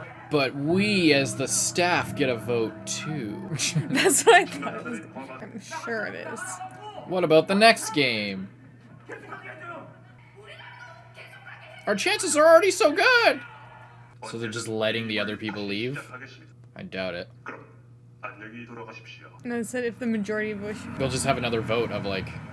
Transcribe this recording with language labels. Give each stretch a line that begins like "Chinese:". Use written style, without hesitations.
English: But we, as the staff, get a vote, too. That's what I thought it was. I'm sure it is. What about the next game? Our chances are already so good! So they're just letting the other people leave?
Korean: 시작하겠습니다.
English: I doubt it.
Korean: 그럼 안녕히 돌아가십시오.
English: And I said if the majority of votes... They'll just have another vote of, like...